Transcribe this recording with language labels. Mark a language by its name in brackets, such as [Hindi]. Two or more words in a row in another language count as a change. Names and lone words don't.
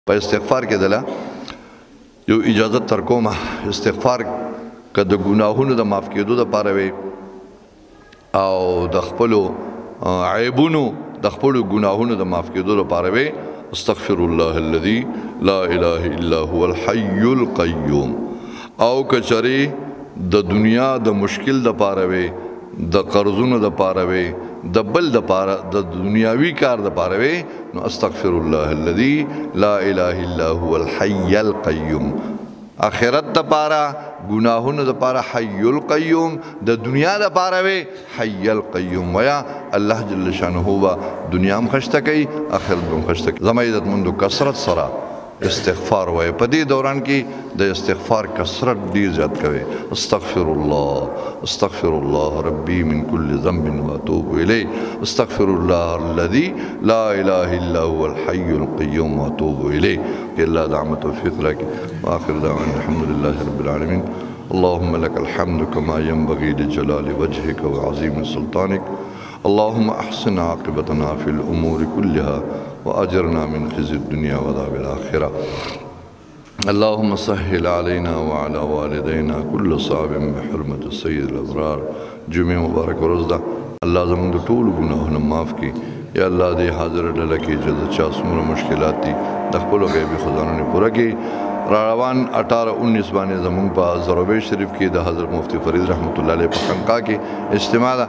[Pashto] په استغفار کې دله یو اجازت تر کومه استغفار که د ګناهونو د معاف کېدو دپاره وي او د خپلو عیبونو د خپلو ګناهونو د معاف کېدو دپاره وي [Arabic] استغفر الله الذي لا اله الا هو الحي القيوم. [Pashto] او که چرې د دنیا د مشکل دپاره وي د قرضونو دپاره وي د بل دپاره د دنیاوي کار دپاره وي نو [Arabic] استغفر الله الذي لا اله الا هو الحي القيوم. [Pashto] آخرت دپاره گناهونو دپاره [Arabic] حي القيوم، [Pashto] د دنیا دپاره وي [Arabic] حي القيوم [Pashto] ویا الله [Arabic] جل شانه [Pashto] با دنیا هم خشته کوي آخرت هم خشته کوي. زما عزتمندو کثرت سره استغفار وای په دې دوران کې د استغفار کثرت ډیر زیات کوي. [Arabic] استغفر الله ربي من كل ذنب واتوب اليه استغفر الله الذي لا اله الا هو الحي القيوم واتوب اليه. الله دعم توفيق لك واخر دعوانا الحمد لله رب العالمين. اللهم لك الحمد كما ينبغي لجلال وجهك وعظيم سلطانك. اللهم احسن عاقبتنا في الامور كلها وأجرنا من خزي الدنيا وعذاب الآخرة. اللهم سهل علينا وعلى والدينا كل صعب بحرمة السيد الأبرار. [Pashto] جمعه مبارک ورځ ده. الله زموږ د ټولو ګناهونه معاف کړي. یا الله دې حاضر ډله کې چې د چا څومره مشکلات دي د خپلو غیبي خزانو پوره کړي. روان 18-19 باندې زموږ په زروبی شریف کې د حضرت مفتی فرید [Arabic] رحمت الله علیه [Pashto] په خانقاه کې اجتماع ده.